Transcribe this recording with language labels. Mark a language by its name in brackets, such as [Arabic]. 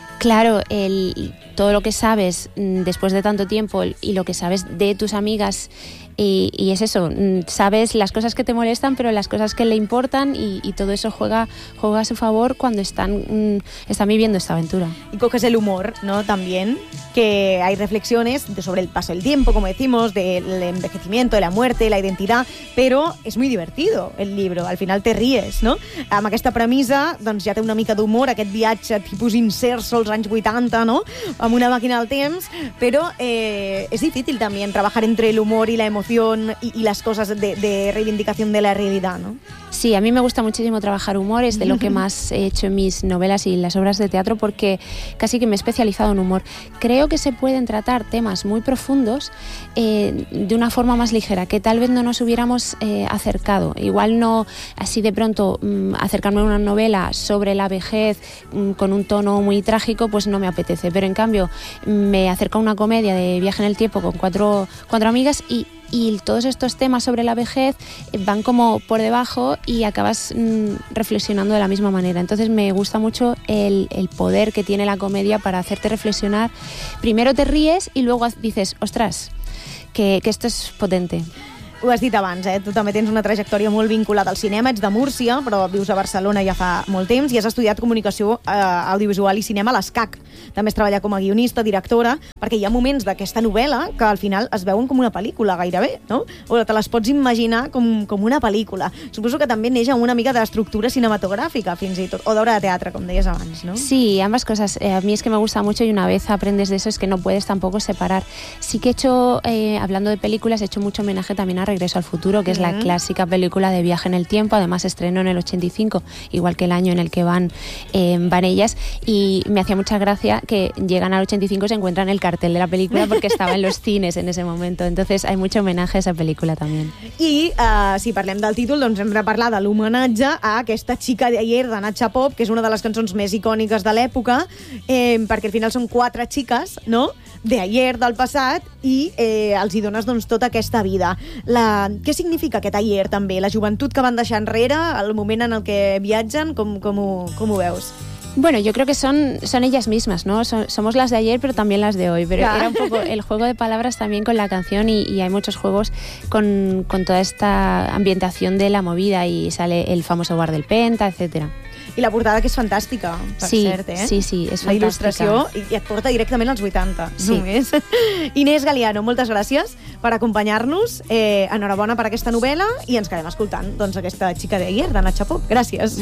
[Spanish] Claro, todo lo que sabes después de tanto tiempo y lo que sabes de tus amigas, y es eso, sabes las cosas que te molestan, pero las cosas que le importan, y todo eso juega a su favor cuando están viviendo esta aventura. Y coges el humor, ¿no? También, que hay reflexiones sobre el paso del tiempo, como decimos, del envejecimiento, de la muerte, la identidad, pero es muy divertido el libro, al final te ríes, ¿no? [Catalan] Amb aquesta premissa, doncs ja té una mica d'humor, aquest viatge tipus inserso als anys 80, ¿no? Amb una màquina del temps, però és difícil també treballar entre l'humor i [Spanish] la emoción y las cosas de reivindicación de la realidad, ¿no? Sí, a mí me gusta muchísimo trabajar humor, es de lo que más he hecho en mis novelas y las obras de teatro, porque casi que me he especializado en humor. Creo que se pueden tratar temas muy profundos de una forma más ligera, que tal vez no nos hubiéramos acercado. Igual no así de pronto acercarme a una novela sobre la vejez con un tono muy trágico, pues no me apetece. Pero en cambio me acerco a una comedia de viaje en el tiempo con cuatro amigas y todos estos temas sobre la vejez van como por debajo y acabas reflexionando de la misma manera. Entonces me gusta mucho el poder que tiene la comedia para hacerte reflexionar. Primero te ríes y luego dices, ostras, que esto es potente. [Catalan] Ho has dit abans, eh? Tu també tens una trajectòria molt vinculada al cinema, ets de Múrcia, però vius a Barcelona ja fa molt temps i has estudiat comunicació audiovisual i cinema a l'ESCAC. També has treballat com a guionista, directora, perquè hi ha moments d'aquesta novel·la que al final es veuen com una pel·lícula gairebé, no? O te les pots imaginar com una pel·lícula. Suposo que també neix amb una mica d'estructura cinematogràfica, fins i tot, o d'obra de teatre, com deies abans, no? [Spanish] Sí, ambas cosas. A mí es que me gusta mucho y una vez aprendes de eso es que no puedes tampoco separar. Sí que he hecho, hablando de películas, he hecho mucho homenaje también Regreso al futuro, que es la clásica película de viaje en el tiempo, además estrenó en el 85, igual que el año en el que van ellas, y me hacía mucha gracia que llegan al 85 y se encuentran el cartel de la película porque estaba en los cines en ese momento, entonces hay mucho homenaje a esa película también. [Catalan] I si parlem del títol, doncs hem de parlar de l'homenatge a aquesta xica d'ayer de Natxa Pop, que és una de les cançons més icòniques de l'època, perquè al final són quatre xiques, no?, d'ayer, del passat, i els hi dones doncs, tota aquesta vida. Què significa aquest ayer, també? La joventut que van deixar enrere, el moment en el que viatgen, com ho veus? [Spanish] Bueno, yo creo que son ellas mismas, ¿no? Somos las de ayer, pero también las de hoy. Pero claro, era un poco el juego de palabras también con la canción y hay muchos juegos con toda esta ambientación de la movida y sale el famoso bar del Penta, etcétera. [Catalan] I la portada, que és fantàstica, per sí, cert, eh? Sí, sí, és fantàstica. La il·lustració, i et porta directament als 80, sí. Només. Inés Galiano, moltes gràcies per acompanyar-nos. Enhorabona per aquesta novel·la i ens quedem escoltant doncs, aquesta xica d'ayer, de Natxa Pop. Gràcies.